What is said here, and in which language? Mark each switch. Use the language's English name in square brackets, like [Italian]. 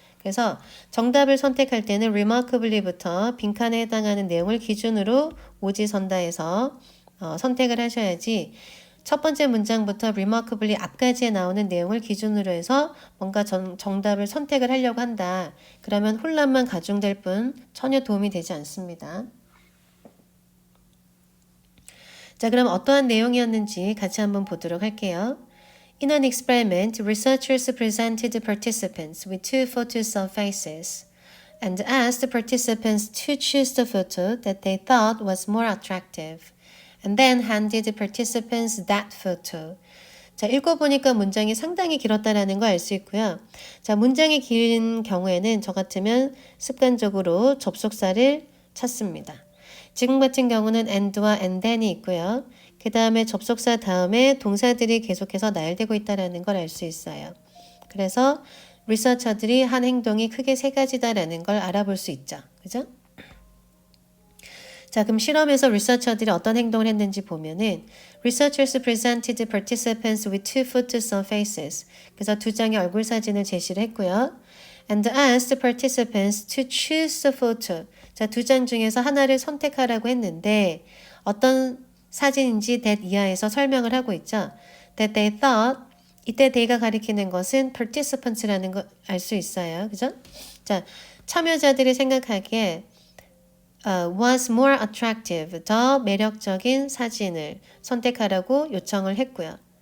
[Korean] 그래서 정답을 선택할 때는 remarkably부터 빈칸에 해당하는 내용을 기준으로 오지선다해서 선택을 하셔야지 첫 번째 문장부터 remarkably 앞까지에 나오는 내용을 기준으로 해서 뭔가 정답을 선택을 하려고 한다. 그러면 혼란만 가중될 뿐 전혀 도움이 되지 않습니다. 자, 그럼 어떠한 내용이었는지 같이 한번 보도록 할게요. [English] In an experiment, researchers presented participants with two photos of faces and asked the participants to choose the photo that they thought was more attractive. And then handed the participants that photo. [Korean] 자, 읽어보니까 문장이 상당히 길었다라는 거 알 수 있고요. 자, 문장이 긴 경우에는 저 같으면 습관적으로 접속사를 찾습니다. 지금 같은 경우는 and와 and then이 있고요. 그 다음에 접속사 다음에 동사들이 계속해서 나열되고 있다라는 걸 알 수 있어요. 그래서 리서처들이 한 행동이 크게 세 가지다라는 걸 알아볼 수 있죠. 그죠? 자, 그럼 실험에서 리서처들이 어떤 행동을 했는지 보면은 [English] Researchers presented participants with two photos of faces. [Korean] 그래서 두 장의 얼굴 사진을 제시를 했고요. [English] And asked participants to choose the photo. [Korean] 자, 두 장 중에서 하나를 선택하라고 했는데 어떤 사진인지 that 이하에서 설명을 하고 있죠. [English] That they thought [Korean] 이때 they가 가리키는 것은 participants라는 걸 알 수 있어요. 그죠? 자, 참여자들이 생각하기에 [English] was more attractive, [Korean] 더 매력적인 사진을 선택하라고 요청을 했고요.